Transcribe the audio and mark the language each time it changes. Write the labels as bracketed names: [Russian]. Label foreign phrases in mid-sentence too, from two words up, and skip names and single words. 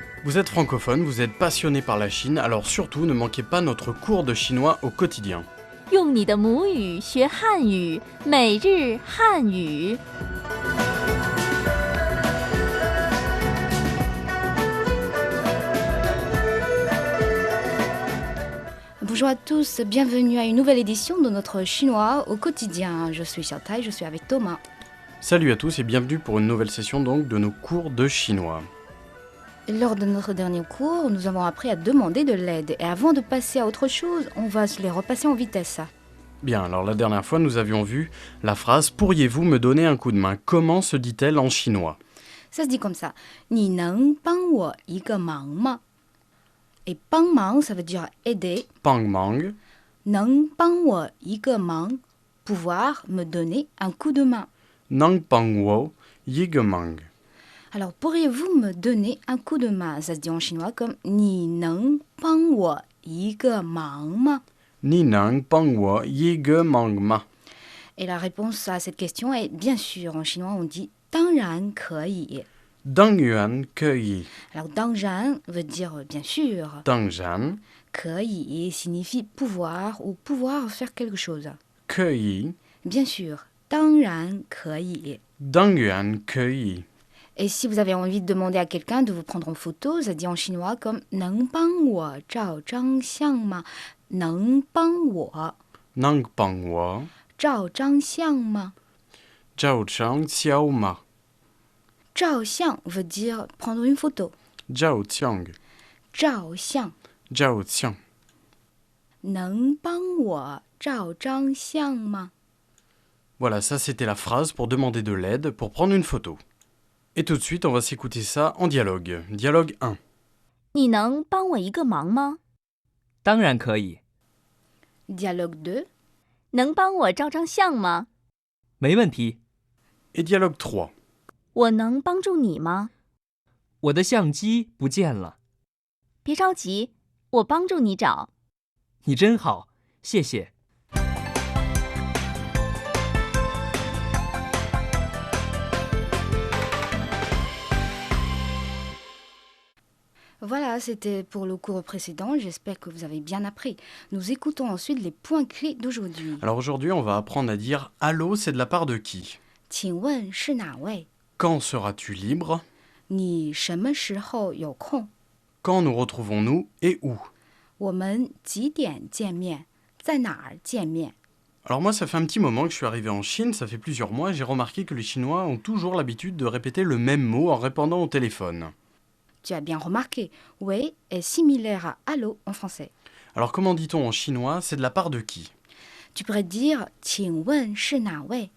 [French] Vous êtes francophone, vous êtes passionné par la Chine, alors surtout ne manquez pas notre cours de chinois au quotidien. [Chinese] 用你的母语学汉语，每日汉语。 [French] Bonjour à tous, bienvenue à une nouvelle édition de notre chinois au quotidien. Je suis Xiaotai, je suis avec Thomas. Salut à tous et bienvenue pour une nouvelle session donc de nos cours de chinois. Lors de notre dernier cours, nous avons appris à demander de l'aide. Et avant de passer à autre chose, on va se les repasser en vitesse. Bien, alors la dernière fois nous avions vu la phrase « Pourriez-vous me donner un coup de main ?» Comment se dit-elle en chinois? Ça se dit comme ça. [Chinese] 你能帮我一个忙吗? [French] Et 帮忙, ça veut dire aider. [Chinese] 帮忙, 能帮我一个忙, [French] pouvoir me donner un coup de main. [Chinese] 能帮我一个忙. [French] Alors, pourriez-vous me donner un coup de main? Ça se dit en chinois comme [Chinese] 你能帮我一个忙吗? 你能帮我一个忙吗. [French] Et la réponse à cette question est bien sûr. En chinois, on dit [Chinese] 当然可以. 当然可以. [French] Alors, 当然 veut dire bien sûr. [Chinese] Dang jan, [French] 可以 signifie pouvoir ou pouvoir faire quelque chose. [Chinese] ke yi. [French] Bien sûr, [Chinese] 当然可以. 当然可以. [French] Et si vous avez envie de demander à quelqu'un de vous prendre en photo, ça dit en chinois comme [Chinese] 能帮我照张相吗? 能帮我能帮我, 照张相吗? 照张相吗. [French] 照相 veut dire prendre une photo. [Chinese] Jiao qiang, 照相 jiao qiang. 能帮我照张相吗? [French] Voilà, ça c'était la phrase pour demander de l'aide pour prendre une photo. Et tout de suite, on va s'écouter ça en dialogue. Dialogue 1. [Chinese] 你能帮我一个忙吗？当然可以， [French] Dialogue 2. [Chinese] 能帮我照张相吗？没问题。 [French] Et dialogue 3. [Chinese] 我能帮助你吗？我的相机不见了，别着急，我帮助你找。你真好，谢谢。 [French] Voilà, c'était pour le cours précédent. J'espère que vous avez bien appris. Nous écoutons ensuite les points clés d'aujourd'hui. Alors aujourd'hui, on va apprendre à dire « Allô, c'est de la part de qui ?» [Chinese] 请问是哪位? [French] Quand seras-tu libre? [Chinese] 你什么时候有空? [French] Quand nous retrouvons-nous et où? [Chinese] 我们几点见面? 在哪儿见面? [French] Alors moi, ça fait un petit moment que je suis arrivé en Chine, ça fait plusieurs mois, et j'ai remarqué que les Chinois ont toujours l'habitude de répéter le même mot en répondant au téléphone. Tu as bien remarqué, oui est similaire à allô en français. Alors comment dit-on en chinois « c'est de la part de qui » Tu pourrais dire [Chinese] 请问是哪位?